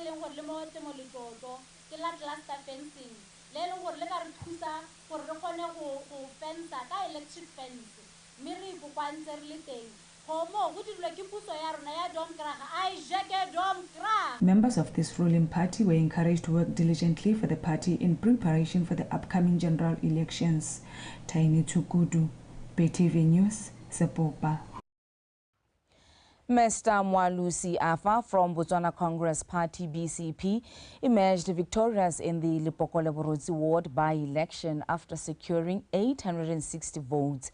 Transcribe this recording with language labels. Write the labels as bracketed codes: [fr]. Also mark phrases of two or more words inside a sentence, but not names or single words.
[tn] leng gore le mo temo letlotlo ke la [en] cluster fencing [tn] le leng gore le ka re thusa gore re kgone go fensa ka [en] electric fence [tn] mme re ipokwantse re le teng gomo go dirilwe ke puso ya rona ya domkrag a ijeke domkrag. [en] Members of this ruling party were encouraged to work diligently for the party in preparation for the upcoming general elections. Tiny Tukudu, BTV News, Sepopa. Mr. Mwalusi Afa from Botswana Congress Party BCP emerged victorious in the Lepoko Leborotsi ward by-election after securing 860 votes.